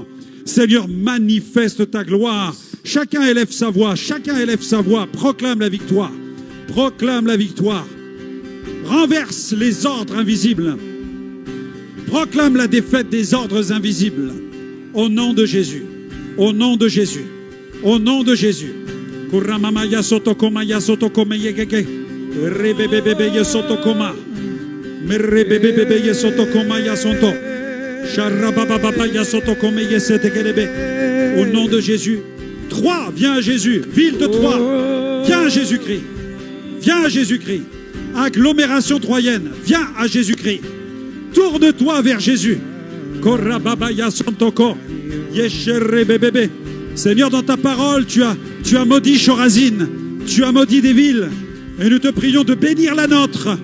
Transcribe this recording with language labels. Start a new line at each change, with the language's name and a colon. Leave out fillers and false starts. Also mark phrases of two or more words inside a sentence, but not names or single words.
French: Seigneur, manifeste ta gloire. Chacun élève sa voix, proclame la victoire. Proclame la victoire. Renverse les ordres invisibles. Proclame la défaite des ordres invisibles. Au nom de Jésus. Au nom de Jésus. Au nom de Jésus. Kuramamaya sotokoma ya sotokoma yegege. Rebebebebe ya sotokoma. Merebebebebe ya sotokoma ya sonto. Sharabababa ya sotokoma ya setegerebe. Au nom de Jésus. Troyes, viens à Jésus. Ville de Troyes, viens à Jésus-Christ. Viens à Jésus-Christ. Agglomération troyenne, viens à Jésus-Christ. Tourne-toi vers Jésus. Seigneur, dans ta parole, tu as maudit Chorazine, tu as maudit des villes, et nous te prions de bénir la nôtre.